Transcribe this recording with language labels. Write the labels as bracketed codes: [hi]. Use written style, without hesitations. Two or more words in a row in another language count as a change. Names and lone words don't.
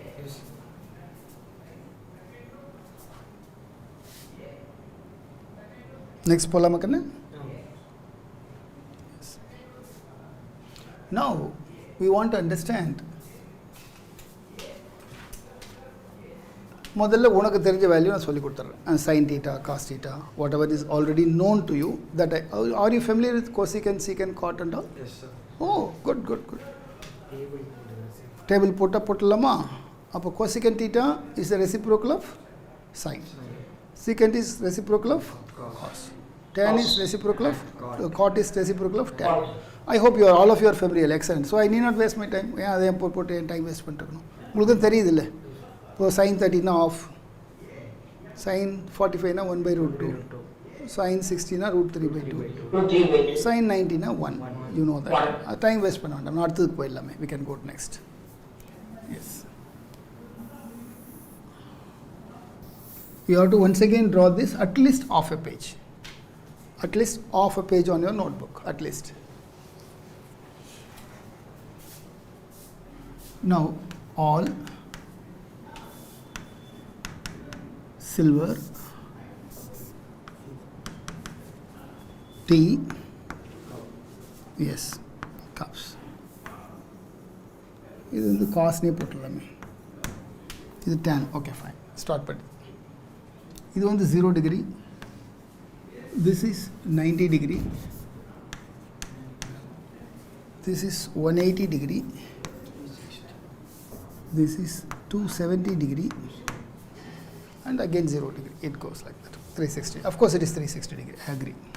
[ta] Next போலாமா கண்ணு? [en] Now we want to understand. [ta] முதல்ல உனக்கு தெரிஞ்ச வேல்யூ நான் சொல்லி கொடுத்துறேன். [en] sin theta, cos theta, whatever is already known to you. That are you familiar with cosecant, secant, cot and all? Yes, sir. Oh, good. Table போட்டலாமா? அப்போ cosecant theta is the reciprocal of sin. Secant is reciprocal of cos. Tan is reciprocal of cot is reciprocal of tan. I hope all of you are familiar. Excellent. So I need not waste my time. [ta] ஏன் அதை போட்டு [en] time waste [ta] பண்ணிருக்கணும். உங்களுக்கு தெரியுது இல்லை? [en] இப்போ sin 30 na off, sin 45 na 1 by root 2, sin 60 na root 3 by 2, sin 90 na 1. You know that. Time waste [ta] பண்ண வேண்டாம். நான் அடுத்ததுக்கு போயிடலாமே. [en] We can go to next. Yes. You have to once again draw this at least half a page. At least half a page on your notebook. At least. Now all silver tea, yes, cups. [ta] இது வந்து காஸ்னே போட்டுடலாமே. [en] இது tan. Okay, fine. Start பண்ணி. [ta] இது வந்து [en] 0 degree. This is 90 degree. This is 180 degree. This is 270 degree and again 0 degree. It goes like that. 360. Of course, it is 360 degree. I agree.